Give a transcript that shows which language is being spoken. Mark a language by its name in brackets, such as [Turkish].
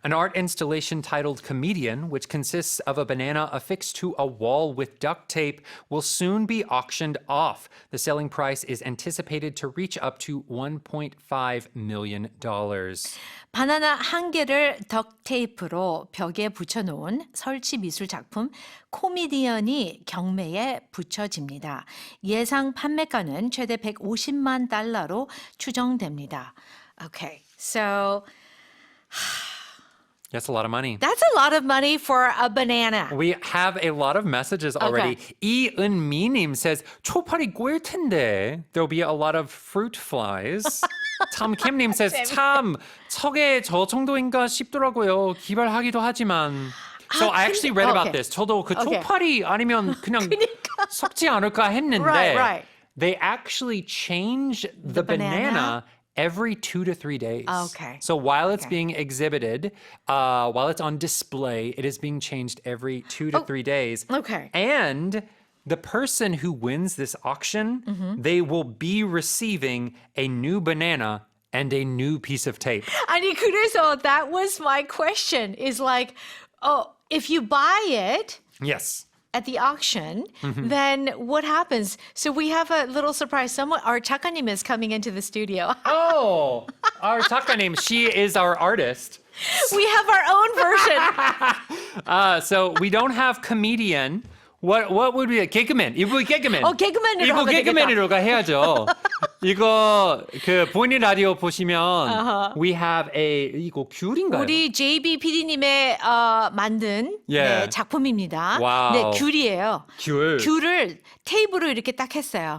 [English] An art installation titled Comedian, which consists of a banana affixed to a wall with duct tape, will soon be auctioned off. The selling price is anticipated to reach up to $1.5 million. [Korean] 바나나 한 개를 덕테이프로 벽에 붙여놓은 설치 미술 작품 코미디언이 경매에 붙여집니다. 예상 판매가는 최대 150만 달러로 추정됩니다. [English] Okay, so That's a lot of money. that's a lot of money for a banana. We have a lot of messages already. [Korean] 이은미님 says, 초파리 꼬일 텐데. [English] There'll be a lot of fruit flies. [Korean] 탐킴님 says, 참, 석에 저 정도인가 싶더라고요. 기발하기도 하지만. [English] So I actually read about this. [Korean] 저도 그 초파리 아니면 그냥 섞지 않을까 했는데 [English] Right. they actually change the banana every 2 to 3 days. Okay. So while it's being exhibited, while it's on display, it is being changed every 2 to 3 days. Okay. And the person who wins this auction, they will be receiving a new banana and a new piece of tape. [Korean] 아니 그래서 [English] that was my question. Is like, oh, if you buy it Yes. at the auction, then what happens? So we have a little surprise. Our 작가님 is coming into the studio. Oh, our 작가님, she is our artist. We have our own version. So we don't have comedian. What would be a 개그맨? [Korean] 이거 개그맨. 개그맨으로 이거 하면 개그맨으로 해야죠. 이거 그 보이는 라디오 보시면 [English] we have a [Korean] 이거 귤인가요? 우리 JB PD님의 만든 네, 작품입니다. 와우. 네, 귤이에요. 귤. 귤을 테이프로 이렇게 딱 했어요.